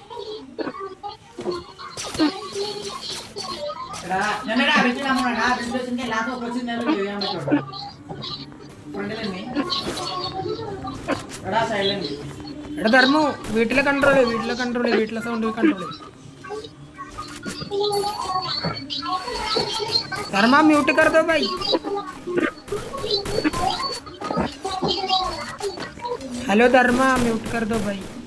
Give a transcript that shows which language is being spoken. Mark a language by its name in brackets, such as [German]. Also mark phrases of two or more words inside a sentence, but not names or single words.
[Malayalam] എടാ ധർമ്മു വീട്ടിലെ കൺട്രോള് വീട്ടിലെ സൗണ്ട് കൺട്രോള്. [Hindi] ധർമ്മ മ്യൂട്ട് कर दो भाई. हेलो धर्मा म्यूट कर दो भाई.